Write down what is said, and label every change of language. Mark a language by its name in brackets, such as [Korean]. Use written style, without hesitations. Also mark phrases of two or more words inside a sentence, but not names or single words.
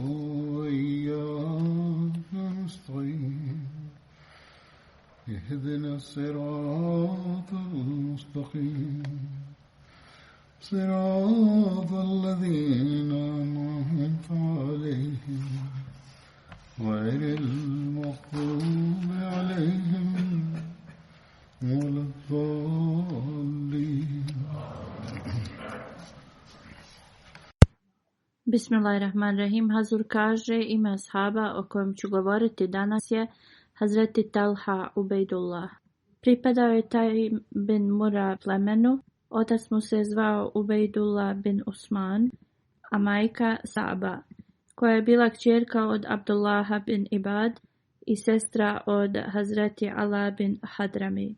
[Arabic] وإياك نستعين اهدنا الصراط المستقيم صراط الذين أنعمت عليهم غير المغضوب عليهم ولا الضالين. Bismillahirrahmanirrahim. [Bosnian] Hazur kaže, ime ashaba o kojem ću govoriti danas je Hazreti Talha Ubejdullah. Pripadao je Taim bin Mura plemenu, otac mu se zvao Ubejdullah bin Usman, a majka Saba, koja je bila kćerka od Abdullaha bin Ibad i sestra od Hazreti Ala bin Hadrami.